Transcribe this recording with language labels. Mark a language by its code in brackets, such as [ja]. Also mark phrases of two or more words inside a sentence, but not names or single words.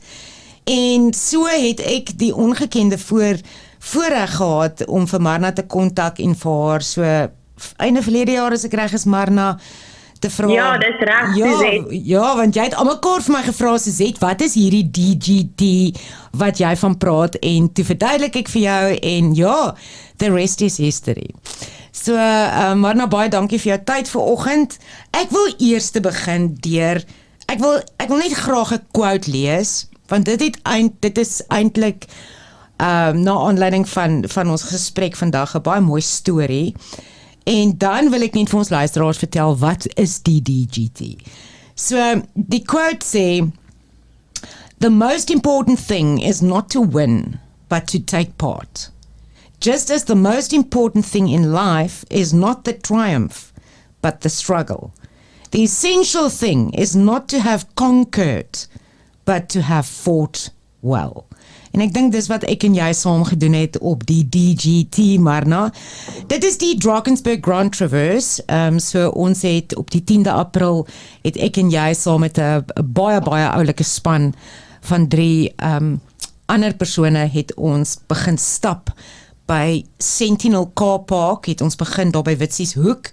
[af] En so het ek die ongekende voorreg gehad om vir Marna te kontak en vir haar so einde verlede jaar as ek reg is Marna te vra. Ja, dis reg, Suzette. Ja, want jy het almekaar vir my gevra, Suzette, wat is hierdie DGT wat jy van praat, en toe verduidelik ek vir jou en ja, [en] the rest is history. [af] So, Marna, baie dankie vir jou tyd vanoggend. Ek wil eers te begin deur, ek wil net graag 'n quote lees, want dit is eintlik na aanleiding van ons gesprek vandag 'n baie mooi storie. En dan wil ek net vir ons luisteraars vertel wat is die DGT. So die quote sê, [en] "The most important thing is not to win, but to take part. Just as the most important thing in life is not the triumph, but the struggle. The essential thing is not to have conquered, but to have fought well." [af] En ek dink dis wat ek en jy saam gedoen het op die DGT, Marna. Dit is die Drakensberg Grand Traverse. So ons het op die 10de April het ek en jy saam met 'n baie oulike span van 3 ander persone het ons begin stap by Sentinel Car Park, het ons begin daar by Witsieshoek.